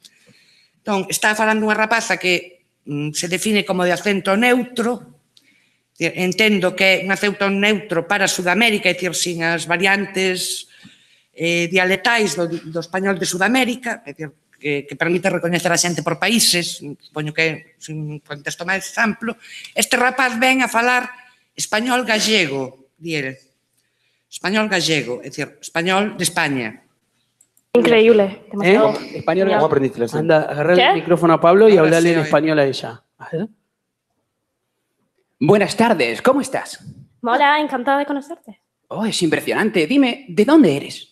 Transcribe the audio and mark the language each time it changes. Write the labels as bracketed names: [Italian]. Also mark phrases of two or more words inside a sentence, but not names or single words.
[Galician] Entón, está falando unha rapaza que se define como de acento neutro, entendo que é un acento neutro para Sudamérica, é dicir, sin as variantes dialectais do español de Sudamérica, é dicir, que permite recoñecer a xente por países, supoño que é un contexto máis amplo. Este rapaz ven a falar [Spanish] español gallego, [Galician] di ele. [Spanish] Español gallego, [Galician] é dicir, español de España. Increíble. Demasiado. Español. [Spanish] ¿Cómo aprendiste el acento? Anda, agarrale el micrófono a Pablo y hablale en español a ella. A ver. Buenas tardes, ¿cómo estás? Hola, encantada de conocerte. Oh, es impresionante. Dime, ¿de dónde eres?